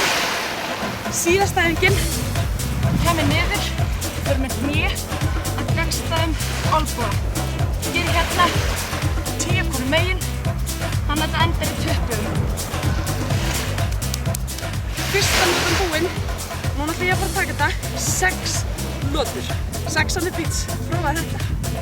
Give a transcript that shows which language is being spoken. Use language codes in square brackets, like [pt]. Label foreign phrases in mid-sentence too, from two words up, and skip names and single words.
[is] Síðasta æfingin, kemur niður, fyrir með hné, að gagnstæðum olnboga. Ég er hérna 10 hvorum megin, þannig að þetta endar í 20. Fyrsta lotan búinn. Núna ætla ég að fara að taka þetta 6 lotur. [en] 6 on the beach. [is] Prófaðu þetta.